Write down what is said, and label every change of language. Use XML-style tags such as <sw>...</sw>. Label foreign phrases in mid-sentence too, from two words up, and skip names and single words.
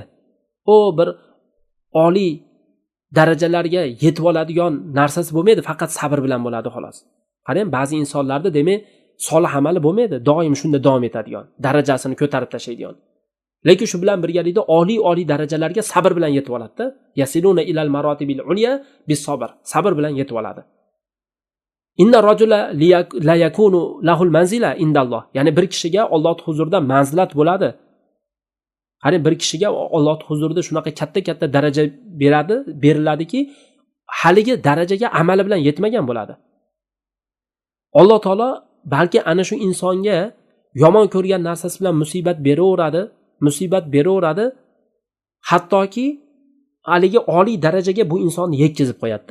<uz>O bir oliy darajalarga yetib oladigan narsasi bo'lmaydi, faqat sabr bilan bo'ladi xolos. Qarang, ba'zi insonlarda demak solih amali bo'lmaydi, doim shunda davom etadigan, darajasini ko'tarib tashlaydigan. Lekin shu bilan birgalikda oliy darajalarga sabr bilan yetib oladi-da.</uz> <ar>يصلون إلى المراتب العليا بالصبر.</ar> <uz>Sabr bilan yetib oladi.</uz> <ar>إن الرجل لا يكون له المنزلة عند الله.</ar> <uz>Ya'ni bir kishiga Alloh huzurida manzilat bo'ladi. Qarang, bir kishiga Alloh huzurida shunaqa katta daraja beriladiki, haligi darajaga amali bilan yetmagan bo'ladi. Alloh taolo balki ana shu insonga yomon ko'rgan narsasi bilan musibat beraveradi, hattoki haligi oliy darajaga bu insonni yetkazib qo'yadi-da.</uz>